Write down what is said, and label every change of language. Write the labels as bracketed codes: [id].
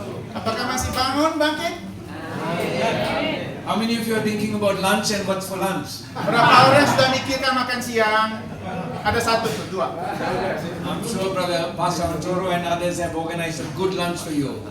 [id] Apakah masih bangun, bangkit? [en] How many of you are thinking about lunch and what's for lunch? [id] Berapa orang sudah mikirkan makan siang? Ada satu tuh, dua. [en] I'm sure Brother Pastor Arturo and others have organized a good lunch for you.